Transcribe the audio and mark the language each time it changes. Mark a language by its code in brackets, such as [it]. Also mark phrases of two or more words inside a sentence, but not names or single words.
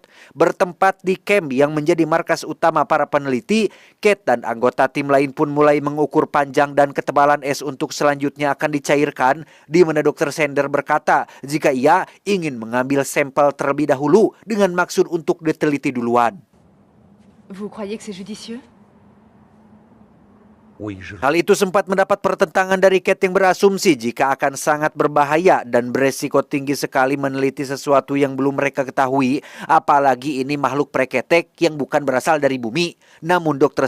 [id] Bertempat di camp yang menjadi markas utama para peneliti, Kate dan anggota tim lain pun mulai mengukur panjang dan ketebalan es untuk selanjutnya akan dicairkan, di mana Dr. Sander berkata jika ia ingin mengambil sampel terlebih dahulu dengan maksud untuk diteliti duluan. [fr] Vous croyez que c'est judicieux? [id] Hal itu sempat mendapat pertentangan dari Kate yang berasumsi jika akan sangat berbahaya dan beresiko tinggi sekali meneliti sesuatu yang belum mereka ketahui, apalagi ini makhluk preketek yang bukan berasal dari bumi. Namun Dr.